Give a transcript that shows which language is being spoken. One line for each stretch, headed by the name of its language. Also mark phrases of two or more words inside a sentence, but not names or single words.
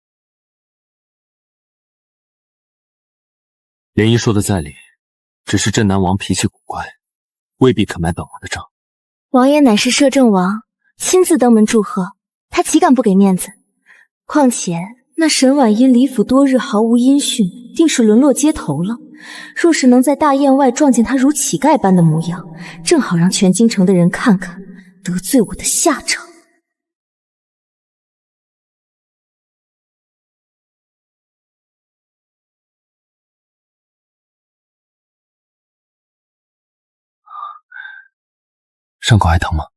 Chinese: 漣漪說的在理，只是鎮南王脾氣古怪，未必肯買本王的賬。王爺乃是攝政王，親自登門祝賀，他豈敢不給面子？況且那沈婉音離府多日毫無音訊，定是淪落街頭了。若是能在大宴外撞見他如乞丐般的模樣，正好讓全京城的人看看得罪我的下場。伤口还疼吗？